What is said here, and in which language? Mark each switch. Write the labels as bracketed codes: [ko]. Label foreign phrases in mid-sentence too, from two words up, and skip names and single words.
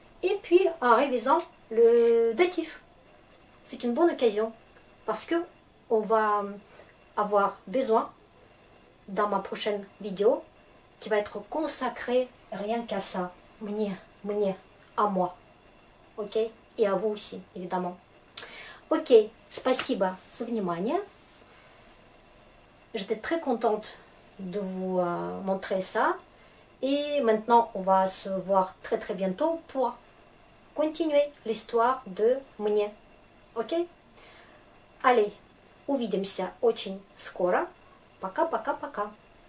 [fr] Et puis en révisant le datif. C'est une bonne occasion parce que on va avoir besoin dans ma prochaine vidéo qui va être consacrée rien qu'à ça. Мне, à moi. Ok? Et à vous aussi, évidemment. [ru] Ok, спасибо за внимание. [fr] J'étais très contente de vous montrer ça. Et maintenant, on va se voir très bientôt pour continuer l'histoire de мне. [ru] Ok? Allez, увидимся очень скоро. Пока.